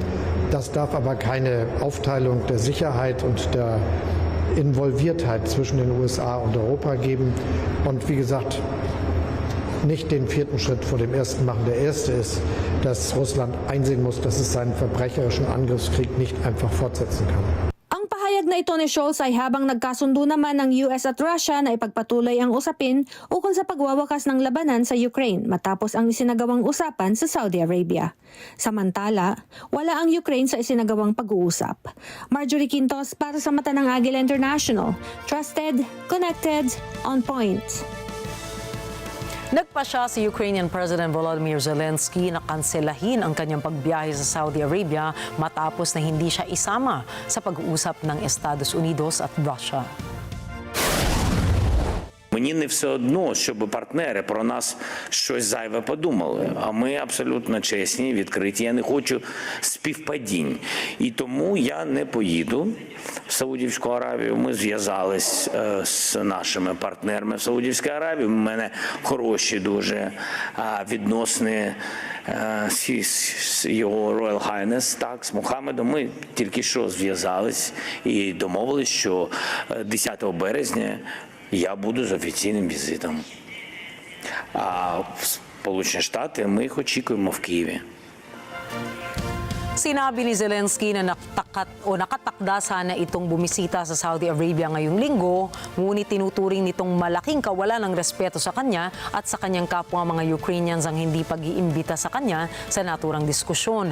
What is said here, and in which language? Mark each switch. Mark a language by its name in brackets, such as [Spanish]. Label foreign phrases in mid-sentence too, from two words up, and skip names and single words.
[German] Das darf aber keine Aufteilung der Sicherheit und der Involviertheit zwischen den USA und Europa geben. Und wie gesagt, nicht den vierten Schritt vor dem ersten machen. Der erste ist, dass Russland einsehen muss, dass es seinen verbrecherischen Angriffskrieg nicht einfach fortsetzen kann. [Filipino] Ang pahayag na ito ni Scholz ay habang nagkasundo naman ng US at Russia na ipagpatuloy ang usapin ukol sa pagwawakas ng labanan sa Ukraine matapos ang isinagawang usapan sa Saudi Arabia. Samantala, wala ang Ukraine sa isinagawang pag-uusap. Marjorie Quintos para sa Mata ng Agila International. [English] Trusted, connected, on point. [Filipino] Nagpasya si Ukrainian President Volodymyr Zelensky na kanselahin ang kanyang pagbiyahe sa Saudi Arabia matapos na hindi siya isama sa pag-uusap ng Estados Unidos at Russia. [Ukrainian] Мені не все одно, щоб партнери про нас щось зайве подумали. А ми абсолютно чесні, відкриті. Я не хочу співпадінь. І тому я не поїду в Саудівську Аравію. Ми зв'язались з нашими партнерами в Саудівській Аравії. У мене хороші дуже відносини з його [English] Royal Highness, [Ukrainian] так, з Мухаммедом. Ми тільки що зв'язались і домовились, що 10 березня я буду з офіційним візитом. А в Сполучені Штати ми їх очікуємо в Києві. [Filipino] Sinabi ni Zelensky na nakatakda sana itong bumisita sa Saudi Arabia ngayong linggo, ngunit tinuturing nitong malaking kawalan ng respeto sa kanya at sa kanyang kapwa mga Ukrainians ang hindi pag-iimbita sa kanya sa naturang diskusyon.